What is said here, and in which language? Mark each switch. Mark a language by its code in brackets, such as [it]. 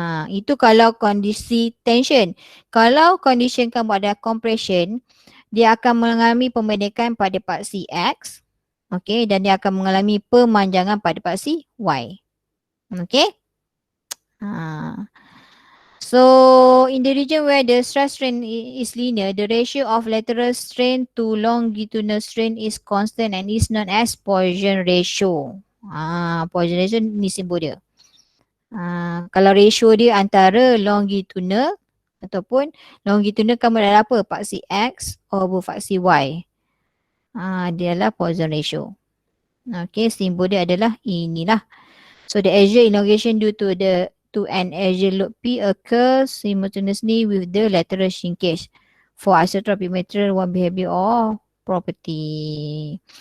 [ms] Itu kalau kondisi tension. Kalau condition kamu ada compression, dia akan mengalami pemendekan pada paksi X. Okay, dan dia akan mengalami pemanjangan pada paksi Y. Okay. [en] So, in the region where the stress strain is linear, the ratio of lateral strain to longitudinal strain is constant and is known as Poisson ratio. [ms] Poisson ratio ni simbol dia. Kalau ratio dia antara longitudinal ataupun longitudinal kamu adalah apa? Paksi X over paksi Y. Dia adalah Poisson ratio. Okay, simbol dia adalah inilah. [en] So the axial elongation due to an axial load P occurs simultaneously with the lateral shrinkage for isotropic material one behavior or property.